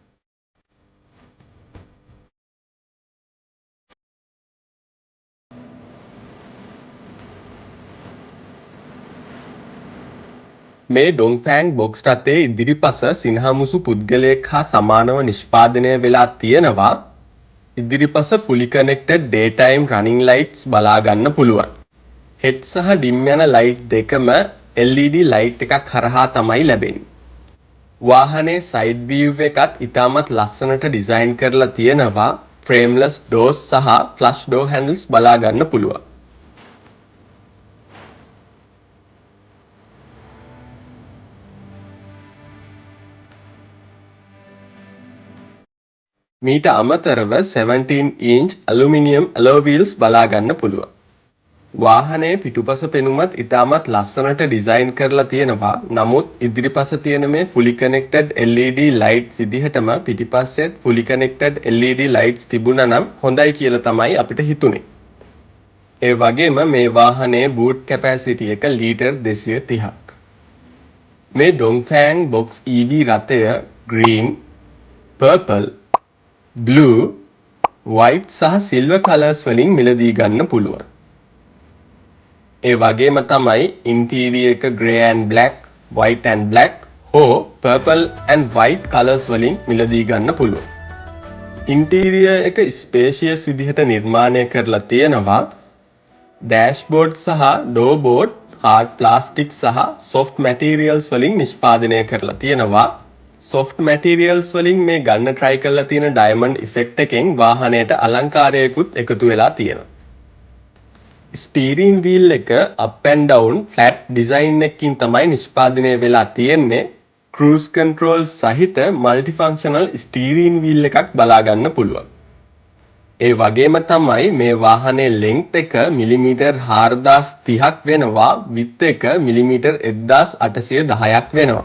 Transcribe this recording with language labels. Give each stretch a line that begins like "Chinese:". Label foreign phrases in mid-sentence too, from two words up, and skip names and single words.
Sinhala: මේ ඩොන්ග්ෆැන් බොක්ස් රථයේ ඉදිරිපස සිනහමුසු පුද්ගලයෙක් හා සමානව නිෂ්පාදනය වෙලා තියෙනවා. ඉදිරිපස
English: fully connected daytime running lights
Sinhala: බලා ගන්න පුළුවන්. හෙඩ් සහ ඩිම් යන ලයිට් දෙකම LED ලයිට් එකක් හරහා තමයි ලැබෙන්නේ. වාහනේ
English: side view
Sinhala: එකත් ඉතාමත් ලස්සනට ඩිසයින් කරලා තියෙනවා.
English: frameless doors
Sinhala: සහ
English: flush door handles
Sinhala: බලා ගන්න පුළුවන්. මීට අමතරව
English: 17-inch aluminium alloy wheels
Sinhala: බලා ගන්න පුළුවන්. වාහනේ පිටුපස පෙනුමත් ඉතාමත් ලස්සනට ඩිසයින් කරලා තියෙනවා. නමුත් ඉදිරිපස තියෙන මේ
English: fully connected LED light
Sinhala: විදිහටම පිටිපස්සෙත්
English: fully connected LED lights
Sinhala: තිබුණා නම් හොඳයි කියලා තමයි අපිට හිතුනේ. ඒ වගේම මේ වාහනේ
English: boot capacity
Sinhala: එක ලීටර් 230ක්. මේ ඩොන්ග්ෆැන් බොක්ස් EV රථය
English: green, purple, blue, white
Sinhala: සහ
English: silver colors
Sinhala: වලින් මිලදී ගන්න පුළුවන්. ඒ වගේම තමයි interior එක
English: grey and black, white and black
Sinhala: හෝ
English: purple and white colors
Sinhala: වලින් මිලදී ගන්න පුළුවන්. interior එක spacious විදිහට නිර්මාණය කරලා තියෙනවා. dashboard සහ
English: door board hard plastic
Sinhala: සහ
English: soft materials
Sinhala: වලින් නිෂ්පාදනය කරලා තියෙනවා.
English: soft materials
Sinhala: වලින් මේ ගන්න try කරලා තියෙන
English: diamond effect
Sinhala: එකෙන් වාහනයට අලංකාරයකුත් එකතු වෙලා තියෙනවා.
English: steering wheel
Sinhala: එක
English: up and down flat design
Sinhala: එකකින් තමයි නිෂ්පාදනය වෙලා තියෙන්නේ.
English: cruise control
Sinhala: සහිත
English: multifunctional steering wheel
Sinhala: එකක් බලා ගන්න පුළුවන්. ඒ වගේම තමයි මේ වාහනේ length එක මිලිමීටර් 4030ක් වෙනවා. width එක මිලිමීටර් 1810ක් වෙනවා.